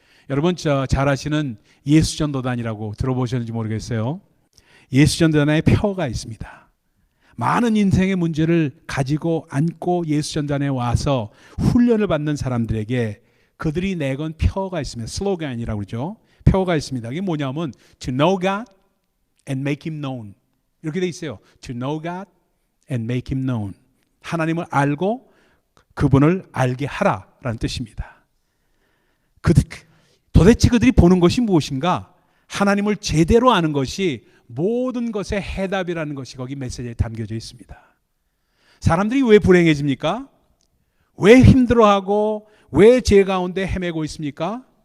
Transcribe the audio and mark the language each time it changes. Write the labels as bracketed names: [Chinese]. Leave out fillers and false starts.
[Korean] 여러분 잘 아시는 예수전도단이라고 들어보셨는지 모르겠어요. 예수전도단에 표어가 있습니다. 많은 인생의 문제를 가지고 안고 예수전도단에 와서 훈련을 받는 사람들에게 그들이 내건 표어가 있습니다. 슬로건이라고 그러죠. 표어가 있습니다. 이게 뭐냐면 [English] to know God and make Him known. [Korean] 이렇게 돼 있어요. [English] To know God and make Him known. [Korean] 하나님을 알고 그분을 알게 하라라는 뜻입니다. 도대체 그들이 보는 것이 무엇인가? 하나님을 제대로 아는 것이 모든 것의 해답이라는 것이 거기 메시지에 담겨져 있습니다. 사람들이 왜 불행해집니까? 왜 힘들어하고 왜 죄 가운데 헤매고 있습니까?